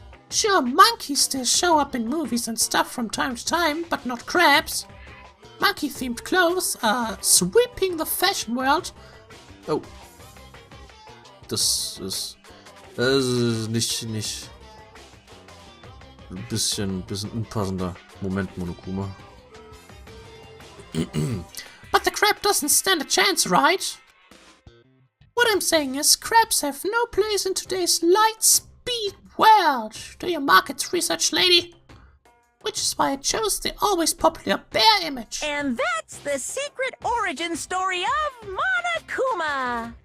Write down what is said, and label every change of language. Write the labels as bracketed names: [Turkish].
[English] Sure, monkeys still show up in movies and stuff from time to time, but not crabs. Monkey-themed clothes are sweeping the fashion world. Oh. [German] Das ist nicht ein bisschen unpassender Moment, Monokuma. [English] But the crab doesn't stand a chance, right? What I'm saying is, crabs have no place in today's light-speed world. Do your market research, lady. Which is why I chose the always popular bear image. And that's the secret origin story of Monokuma.